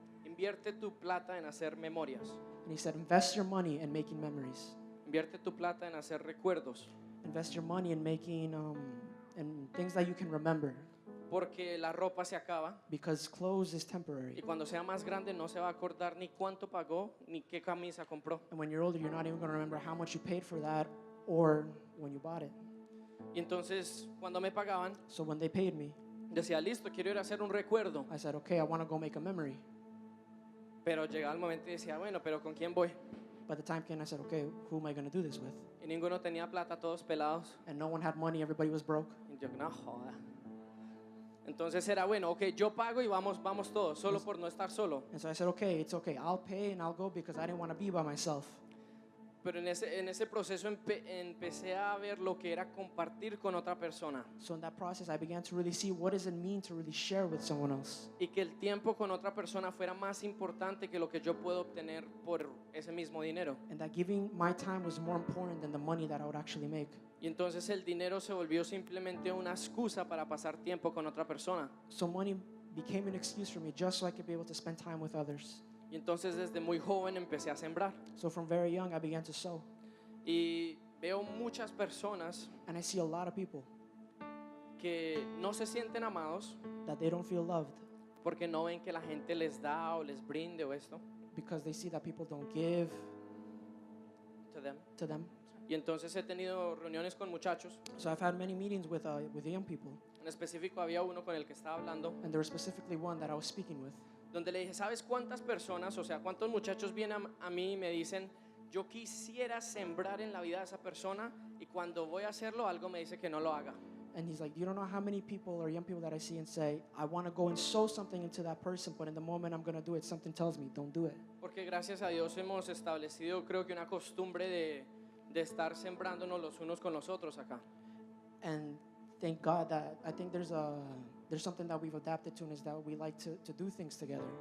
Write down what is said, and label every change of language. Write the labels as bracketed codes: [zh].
[es] invierte tu plata en hacer memorias. [en] And he said, invest your money in making memories. [es] Invierte tu plata en hacer recuerdos. [en] Invest your money in making in things that you can remember. [es] Porque la ropa se acaba [en] Because clothes is temporary. [es] y cuando sea más grande no se va a acordar ni cuánto pagó ni qué camisa compró. [en] And when you're older, you're not even going to remember how much you paid for that or when you bought it. [es] Y entonces cuando me pagaban, [en] So when they paid me, [es] decía, listo, quiero ir a hacer un recuerdo. [en] I said, okay, I want to go make a memory. [es] Pero llegaba el momento y decía, bueno, pero ¿con quién voy? [en] By the time came, I said, okay, who am I going to do this with? [es] Y ninguno tenía plata, todos pelados. [en] And no one had money, everybody was broke. [es] Y yo, no joda. Entonces era bueno, ok, yo pago y vamos todos, solo por no estar solo. [en] And so I said, okay, it's okay. I'll pay and I'll go because I didn't want to be by myself. [es] Pero en ese proceso empecé a ver lo que era compartir con otra persona [en] So in that process, I began to really see what does it mean to really share with someone else. [es] y que el tiempo con otra persona fuera más importante que lo que yo puedo obtener por ese mismo dinero. [en] And that giving my time was more important than the money that I would actually make. [es] Y entonces el dinero se volvió simplemente una excusa para pasar tiempo con otra persona. [en] So money became an excuse for me just so I could be able to spend time with others. [es] Y entonces desde muy joven empecé a sembrar. [en] So from very young, I began to sow. [es] Y veo muchas personas [en] And I see a lot of people [es] que no se sienten amados [en] that they don't feel loved [es] porque no ven que la gente les da o les brinde o esto [en] because they see that people don't give to them. to them. [es] Y entonces he tenido reuniones con muchachos. [en] So I've had many meetings with young people. [es] En específico había uno con el que estaba hablando [en] And there was specifically one that I was speaking with. [es] donde le dije, ¿sabes cuántas personas, o sea, cuántos muchachos vienen a mí y me dicen, yo quisiera sembrar en la vida de esa persona y cuando voy a hacerlo algo me dice que no lo haga? [en] And he's like, you don't know how many people or young people that I see and say, I want to go and sow something into that person, but in the moment I'm going to do it, something tells me, don't do it. [es] Porque gracias a Dios hemos establecido, creo que una costumbre de estar sembrándonos los unos con los otros acá. [en] And thank God that I think there's something that we've adapted to, and is that we like to do things together.